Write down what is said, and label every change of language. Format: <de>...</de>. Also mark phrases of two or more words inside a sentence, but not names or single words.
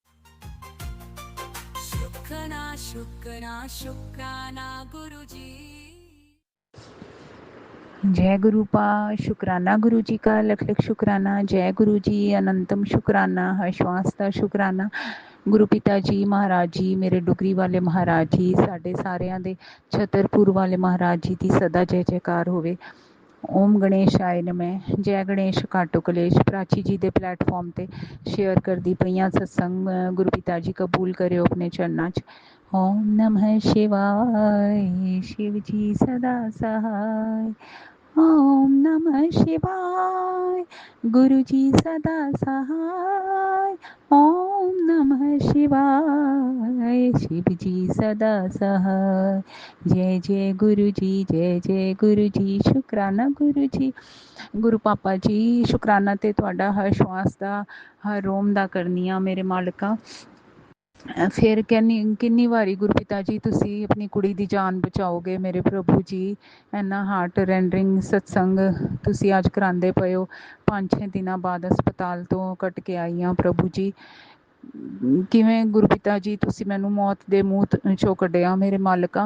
<hi>शुक्राना शुक्राना शुक्राना गुरुजी। जय गुरुपा, शुक्राना गुरु जी का लख लख शुक्राना। जय गुरु जी, अनंतम शुक्राना, हर्षवास्ता शुक्राना।</hi> <pa>ਗੁਰੂ ਪਿਤਾ ਜੀ, ਮਹਾਰਾਜ ਜੀ, ਮੇਰੇ ਡੁਗਰੀ ਵਾਲੇ ਮਹਾਰਾਜ ਜੀ, ਸਾਡੇ सारिਆਂ ਦੇ ਛਤਰਪੁਰ ਵਾਲੇ ਮਹਾਰਾਜ ਜੀ ਦੀ ਸਦਾ ਜੈ ਜੈਕਾਰ ਹੋਵੇ।</pa> <sa>ओम गणेश आए नमै।</sa> <hi>जय गणेश काटो कलेश।</hi> <pa>ਪ੍ਰਾਚੀ ਜੀ ਦੇ ਪਲੇਟਫਾਰਮ ਤੇ ਸ਼ੇਅਰ ਕਰਦੀ ਪਈਆਂ ਸਤਸੰਗ। ਗੁਰੂ ਪਿਤਾ ਜੀ ਕਬੂਲ ਕਰਿਓ ਆਪਣੇ ਚਰਨਾਂ 'ਚ।</pa> <hi>ओम नमः शिवाय, शिव जी सदा सहाय। ओम नमः शिवाय, गुरु जी सदा सहाय। ओम नमः शिवाय, शिव जी सदा सहाय। जय जय गुरु जी, जय जय गुरु जी।</hi> <pa>ਸ਼ੁਕਰਾਨਾ ਗੁਰੂ ਜੀ। ਗੁਰੂ ਪਾਪਾ ਜੀ, ਸ਼ੁਕਰਾਨਾ ਤੇ ਤੁਹਾਡਾ ਹਰ ਸਵਾਸ ਦਾ, ਹਰ ਰੋਮ ਦਾ ਕਰਨੀ ਆ ਮੇਰੇ ਮਾਲਕਾ। ਫਿਰ ਕਿੰਨੀ ਵਾਰੀ ਗੁਰੂ ਪਿਤਾ ਜੀ ਤੁਸੀਂ ਆਪਣੀ ਕੁੜੀ ਦੀ ਜਾਨ ਬਚਾਓਗੇ ਮੇਰੇ ਪ੍ਰਭੂ ਜੀ। ਇੰਨਾ</pa> <en>heart rendering</en> <pa>ਸਤਸੰਗ ਤੁਸੀਂ ਅੱਜ ਕਰਾਉਂਦੇ ਪਏ ਹੋ। 5-6 ਦਿਨਾਂ ਬਾਅਦ ਹਸਪਤਾਲ ਤੋਂ ਕੱਟ ਕੇ ਆਈ ਹਾਂ ਪ੍ਰਭੂ ਜੀ। ਕਿਵੇਂ ਗੁਰੂ ਪਿਤਾ ਜੀ ਤੁਸੀਂ ਮੈਨੂੰ ਮੌਤ ਦੇ ਮੂੰਹ 'ਚੋਂ ਕੱਢਿਆ ਮੇਰੇ ਮਾਲਕਾ।</pa>